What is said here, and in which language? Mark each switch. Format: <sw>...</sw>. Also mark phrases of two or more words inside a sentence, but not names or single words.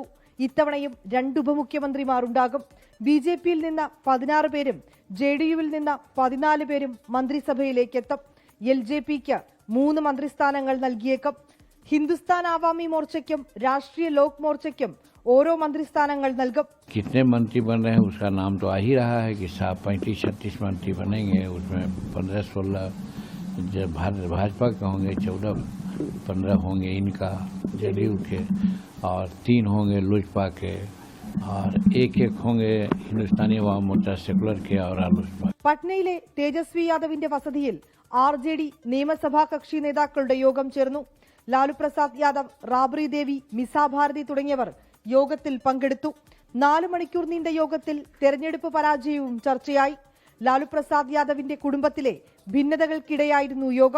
<ml>ഇത്തവണയും 2 ഉപമുഖ്യമന്ത്രിമാരുണ്ടാകും. BJPയിൽ നിന്ന് 16 പേരും JDUവിൽ നിന്ന് 14 പേരും മന്ത്രിസഭയിലേക്കെത്തും. LJPക്ക് 3 മന്ത്രിസ്ഥാനങ്ങൾ നൽകിയേക്കും. ഹിന്ദുസ്ഥാൻ ആവാമി മോർച്ചയ്ക്കും രാഷ്ട്രീയ ലോക് മോർച്ചയ്ക്കും ഓരോ മന്ത്രിസ്ഥാനങ്ങൾ നൽകും.</ml> <hi>कितने मंत्री बन रहे हैं उसका नाम तो आ ही रहा है कि 35-36 मंत्री बनेंगे. उसमें 15-16 भाजपा के होंगे, 14-15 होंगे इनका JDU के, और 3 होंगे लोजपा के, और एक होंगे हिंदुस्तानी अवाम मोर्चा सेकुलर के और लोजपा.</hi> <ml>പട്നയിലെ തേജസ്വി യാദവിന്റെ വസതിയിൽ RJD നിയമസഭാ കക്ഷി നേതാക്കളുടെ യോഗം ചേർന്നു. ലാലു പ്രസാദ് യാദവ്, റാബ്രി ദേവി, മിസാ ഭാരതി തുടങ്ങിയവർ യോഗത്തിൽ പങ്കെടുത്തു. 4 മണിക്കൂർ നീണ്ട യോഗത്തിൽ തെരഞ്ഞെടുപ്പ് പരാജയവും ചർച്ചയായി. ലാലു പ്രസാദ് യാദവിന്റെ കുടുംബത്തിലെ ഭിന്നതകൾക്കിടെയായിരുന്നു യോഗം.</ml>